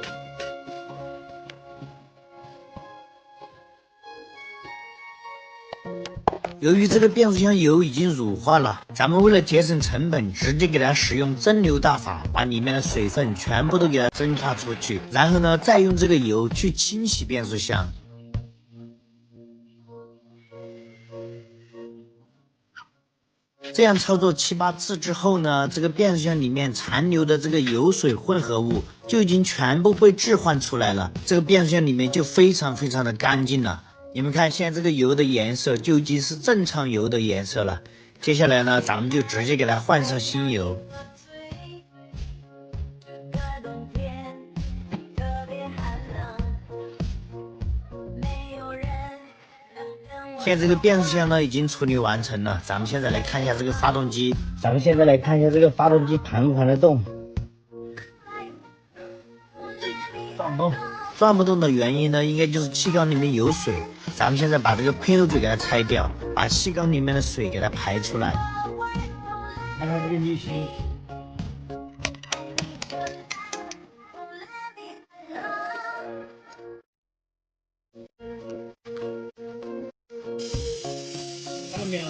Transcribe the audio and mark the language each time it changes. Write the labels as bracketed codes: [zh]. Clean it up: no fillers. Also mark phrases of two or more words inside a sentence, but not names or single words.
[zh] 由於這個變速箱油已經乳化了，咱們為了節省成本，直接給它使用蒸餾大法，把裡面的水分全部都給它蒸發出去，然後呢，再用這個油去清洗變速箱。這樣操作7、8次之後呢，這個變速箱裡面殘留的這個油水混合物就已經全部被置換出來了，這個变速箱裡面就非常的乾淨了。你們看，現在這個油的顏色就已經是正常油的顏色了。接下來呢，咱們就直接給它換上新油。现在这个变速箱呢已經處理完成了，咱們現在來看一下這個發動機。咱們現在來看一下這個發動機盤不盤得動？轉不動。轉不動的原因呢，應該就是氣缸裡面有水。咱們現在把這個配油嘴給它拆掉，把氣缸裡面的水給它排出來。看看這個濾芯，看到沒有？